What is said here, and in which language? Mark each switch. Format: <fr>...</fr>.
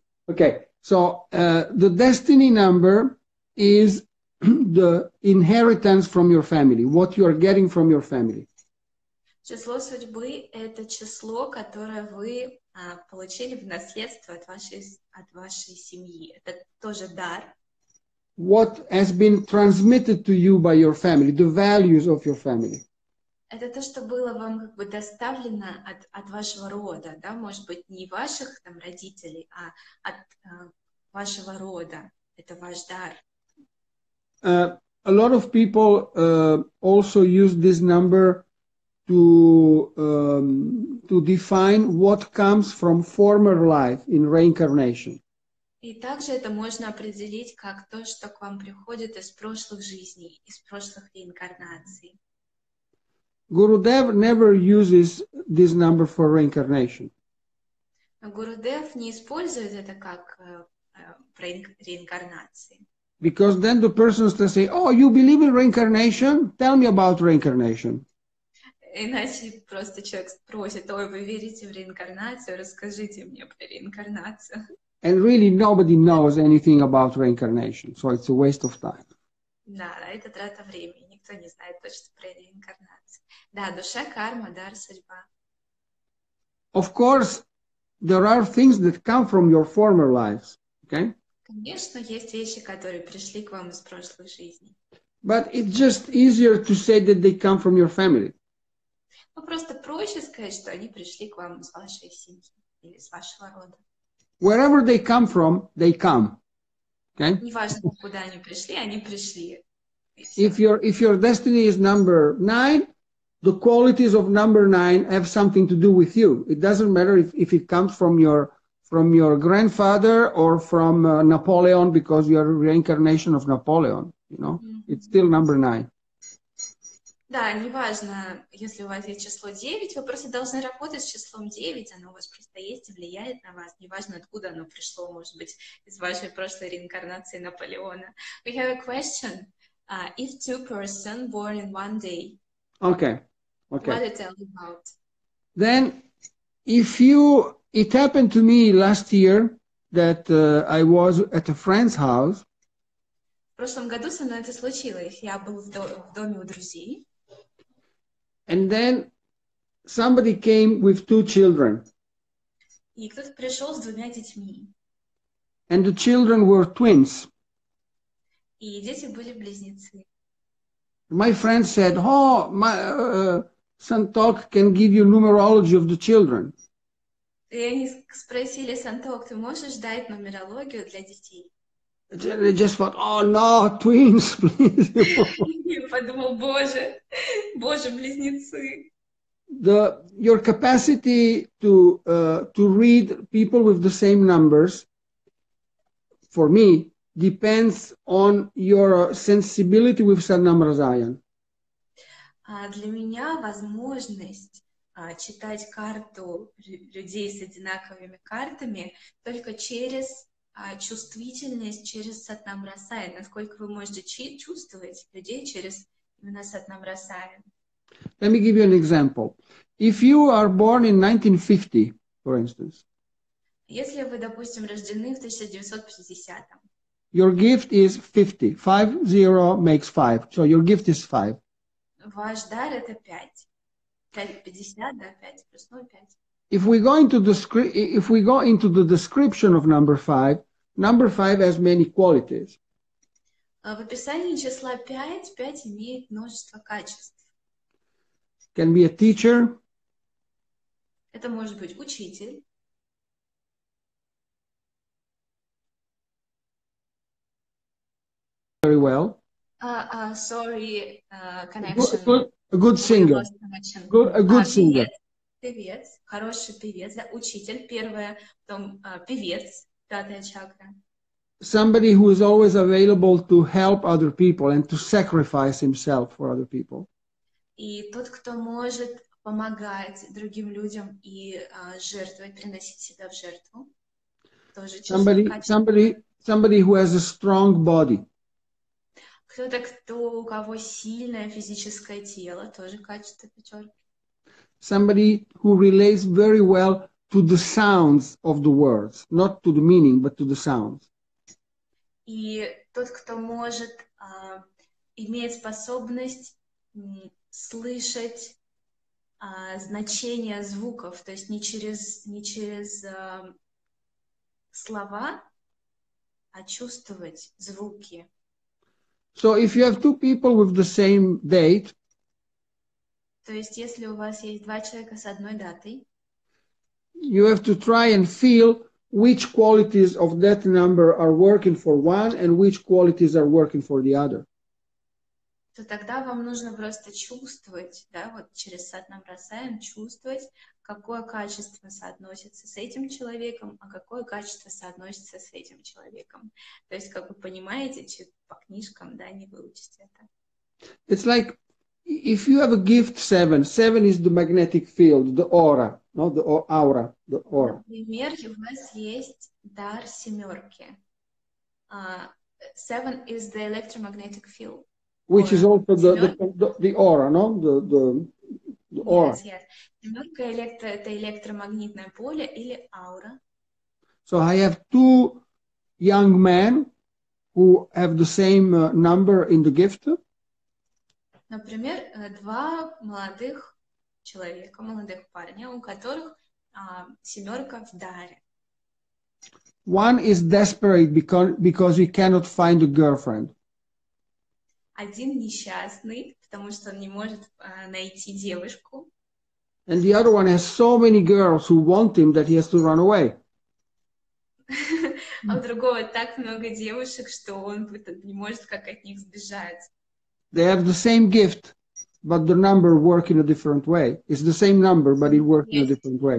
<en>Okay, so the destiny number is the inheritance from your family, what you are getting from your family.</en> <ru>Число судьбы – это число, которое вы получили в наследство от вашей семьи. Это тоже дар.</ru> <en>What has been transmitted to you by your family, the values of your family.</en> <ru>Это то, что было вам как бы доставлено от вашего рода, да, может быть, не ваших там родителей, а от вашего рода. Это ваш дар.</ru> <en>A lot of people also use this number to define what comes from former life in reincarnation.</en> <ru>И также это можно определить как то, что к вам приходит из прошлых жизней, из прошлых реинкарнаций.</ru> <en>Gurudev never uses this number for reincarnation.</en> <ru>Гурудев не использует это как реинкарнации.</ru> <en>Because then the person will say, oh, you believe in reincarnation? Tell me about reincarnation.</en> <ru>Иначе просто человек спросит, ой, вы верите в реинкарнацию? Расскажите мне про реинкарнацию.</ru> <en>And really nobody knows anything about reincarnation, so it's a waste of time.</en> <ru>Да, это трата времени. Никто не знает точно про реинкарнацию. Да, душа, карма, дар, судьба.</ru> <en>Of course, there are things that come from your former lives, okay?</en> <ru>Конечно, есть вещи, которые пришли к вам из прошлых жизней.</ru> <en>But it's just easier to say that they come from your family.</en> <ru>Ну, просто проще сказать, что они пришли к вам из вашей семьи или из вашего рода.</ru> <en>Wherever they come from, they come. Okay?</en> <ru>Неважно, куда они пришли.</ru> <en>If your destiny is number 9, the qualities of number 9 have something to do with you. It doesn't matter if it comes from your grandfather or from Napoleon, because you are a reincarnation of Napoleon. You know, it's still number 9.</en> <ru>Да, неважно, если у вас есть число 9, вы просто должны работать с числом 9, оно у вас просто есть и влияет на вас. Неважно, откуда оно пришло, может быть, из вашей прошлой реинкарнации Наполеона.</ru> <en>We have a question. If two persons born in one day, Okay. what it tell you about? Then, it happened to me last year that I was at a friend's house.</en> <ru>В прошлом году со мной это случилось. Я был в доме у друзей.</ru> <en>And then somebody came with 2 children.</en> <ru>И кто-то пришел с 2 детьми.</ru> <en>And the children were twins.</en> <ru>И дети были близнецы.</ru> <en>My friend said, oh, my Santok can give you numerology of the children.</en> <ru>И они спросили, Санток, ты можешь дать нумерологию для детей?</ru> <en>They just thought, oh no, twins, please.</en> <ru>Я подумал, боже, близнецы.</ru> <en>Your capacity to read people with the same numbers, for me, depends on your sensibility with Sadnamrazayan.</en> <ru>Для меня возможность читать карту людей с одинаковыми картами только через чувствительность, через Сатнамрасаян. Насколько вы можете чувствовать людей через именно Сатнамрасаян.</ru> <en>Let me give you an example. If you are born in 1950, for instance,</en> <ru>если вы, допустим, рождены в 1950-м,</ru> <en>your gift is 50. 50 makes 5. So your gift is 5.</en> <ru>Ваш дар это 5. 50, да, 5 плюс 0, 5.</ru> <en>If we go into the description of number 5 has many qualities.</en> <ru>В описании числа 5 имеет множество качеств.</ru> <en>Can be a teacher.</en> <ru>Это может быть учитель.</ru> <en>very well. Sorry, connection. A good We singer. lost connection. A good singer.</en> <ru>Певец, хороший певец, да, учитель, первое, потом певец, пятая чакра.</ru> <en>Somebody who is always available to help other people and to sacrifice himself for other people.</en> <ru>И тот, кто может помогать другим людям и жертвовать, приносить себя в жертву, тоже число качества.</ru> <en>Somebody who has a strong body.</en> <ru>Кто-то, у кого сильное физическое тело, тоже качество пятерки.</ru> <en>Somebody who relates very well to the sounds of the words, not to the meaning, but to the sounds.</en> <ru>И тот, кто может, имеет способность слышать значение звуков, то есть не через слова, а чувствовать звуки.</ru> <en>So if you have two people with the same date,</en> <ru>то есть если у вас есть два человека с одной датой,</ru> <en>you have to try and feel which qualities of that number are working for one and which qualities are working for the other.</en> <ru>то тогда вам нужно просто чувствовать, да, вот через сад нам бросаем, чувствовать, какое качество соотносится с этим человеком, а какое качество соотносится с этим человеком. То есть, как вы понимаете, по книжкам, да, не выучите это.</ru> <en>It's like if you have a gift 7 is the magnetic field, the aura, not the aura, the aura.</en> <ru>Например, у вас есть дар семерки.</ru> <en>7 is the electromagnetic field. Which is also the aura, no? The aura. Yes.</en> <ru>Семерка это электромагнитное поле или аура.</ru> <en>So I have two young men who have the same number in the gift.</en> <ru>Например, два молодых человека, молодых парня, у которых семерка в даре.</ru> <en>One is desperate because he cannot find a girlfriend.</en> <ru>Один несчастный, потому что он не может найти девушку.</ru> <en>And the other one has so many girls who want him that he has to run away.</en> <ru>А у другого так много девушек, что он не может как от них сбежать.</ru> <en>They have the same gift, but the number works in a different way. It's the same number, but it works in a different way.</en>